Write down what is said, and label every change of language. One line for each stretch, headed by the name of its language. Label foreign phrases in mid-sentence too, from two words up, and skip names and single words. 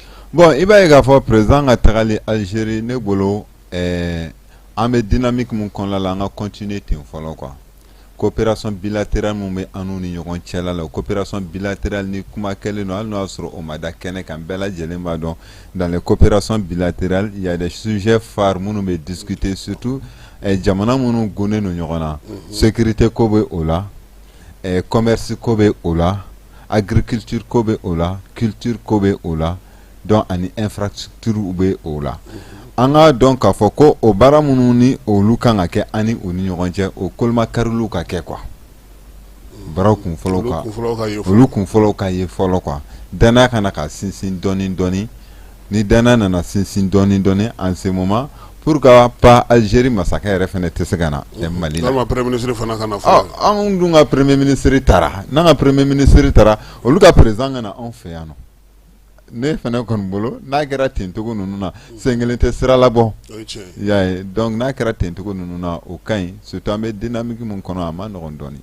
Bambara: Bon i b'a ye k'a fɔ président ka tagali Algérie ne bolo an bɛ dynamique mun kɔnɔna la an ka continuer ten fɔlɔ quoi.
French: Coopération bilatérale
Bambara: mun bɛ an n'u ni ɲɔgɔn cɛla la
French: coopération bilatérale
Bambara: ni kuma kɛlen don hali n'o y'a sɔrɔ o ma da kɛnɛ kan bɛɛ lajɛlen b'a dɔn
French: dans les coopérations bilatérales il y a des sujets phares
Bambara: minnu bɛ discuter surtout jamana minnu gunnen don ɲɔgɔn na sécurité ko bɛ o la commerce ko bɛ o la agriculture ko bɛ o la culture ko bɛ o la donc ani infrastructure bɛ o la. An ka dɔn k'a fɔ ko o baara minnu ni olu kan ka kɛ ani u ni ɲɔgɔn cɛ o kolomakarilu ka kɛ quoi. Baaraw kun fɔlɔ ka olu kun fɔlɔ ka ye fɔlɔ quoi. Danaya kana ka sinsin dɔɔnin dɔɔnin ni danaya nana sinsin dɔɔnin dɔɔnin
French: en ce moment pourquoi pas
Bambara: Algérie masakɛ yɛrɛ fana tɛ se ka na Mali la.
French: Premier ministre
Bambara: fana kana fɔ. An dun ka
French: premier ministre
Bambara: taara n'an ka
French: premier ministre
Bambara: taara olu ka président ka na anw fɛ yan nɔ. Ne fana kɔni bolo n'a kɛra tencogo ninnu na sen kelen tɛ sira labɔ. Y'a ye donc n'a kɛra tencogo ninnu na o ka ɲi surtout an bɛ dynamique mun kɔnɔ a ma nɔgɔn dɔɔnin.